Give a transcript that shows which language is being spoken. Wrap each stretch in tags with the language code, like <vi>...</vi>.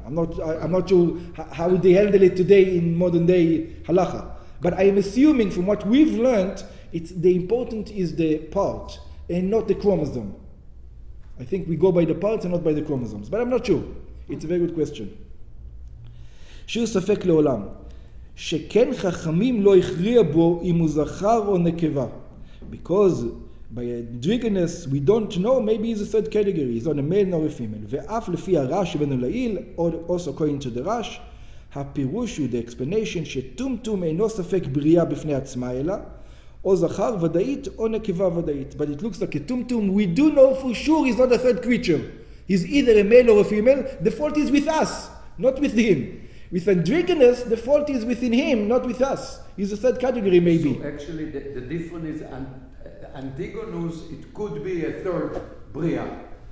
<en>I'm not sure how they handle it today in modern day halacha. But I am assuming from what we've learned, the important is the part and not the chromosome. I think we go by the parts and not by the chromosomes. But I'm not sure. It's a very good question.</en> <he>שיר ספק לעולם, שכן חכמים לא הכריע בו אם הוא זכר או נקבה.</he> <en>Because by Androgynous we don't know, maybe he's a third category, he's not a male nor a female.</en> <he>ואף לפי הרש הבאנו לעיל,</he> <en>also according to the Rash,</en> <he>הפירוש הוא,</he> <en>the explanation,</en> <he>שטומטום אינו ספק בריאה בפני עצמה אלא, או זכר ודאית או נקבה ודאית.</he> <en>But it looks like a tumtum, we do know for sure he's not a third creature. He's either a male or a female. The fault is with us, not with him. With Androgynous, the fault is within him, not with us. He's a third category maybe. So actually the difference is Androgynous, it could be a third bria.</en>